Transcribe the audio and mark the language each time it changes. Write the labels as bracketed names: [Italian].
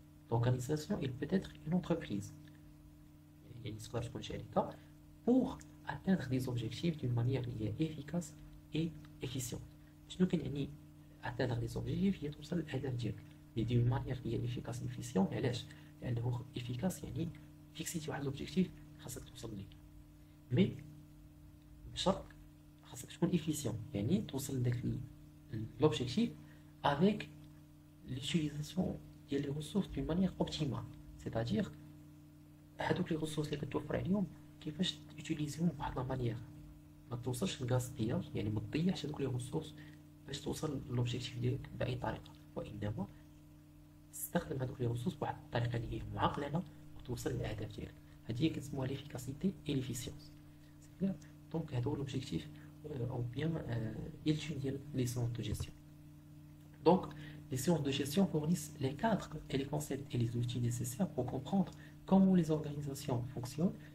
[French] L'organisation, il peut être une entreprise, [Arabic] يعني تقدر تكون شركة, [French] pour atteindre des objectifs d'une manière efficace et efficiente. [Arabic] شنو كنعني [French] atteindre des objectifs [Arabic] هي توصل للأهداف ديالك, [French] mais d'une manière efficace et efficiente. [Arabic] علاش؟ لأنه efficace يعني فيكسيتي واحد l'objectif خاصك توصل ليه, mais بشرط خاصك تكون efficient, يعني توصل لذاك l'objectif [French] avec l'utilisation [Arabic] ديال les ressources [French] d'une manière optimale, c'est-à-dire [Arabic] هادوك لي ressources اللي كتوفر عليهم كيفاش تيوتيليزيهم بواحد لا مانيير ما توصلش للغاستياج, يعني ما تضيعش هادوك لي ressources باش توصل للوبجيكتيف ديالك بأي طريقة, وإنما تستخدم هادوك لي ressources بواحد الطريقة اللي هي معقلنة وتوصل للأهداف ديالك. هادي هي كتسموها [French] l'efficacité et l'efficience. C'est clair? Donc هادو هو l'objectif ou bien l'étude ديال les sciences de gestion. Donc les sciences de gestion fournissent les cadres et les concepts et les outils nécessaires pour comprendre comment les organisations fonctionnent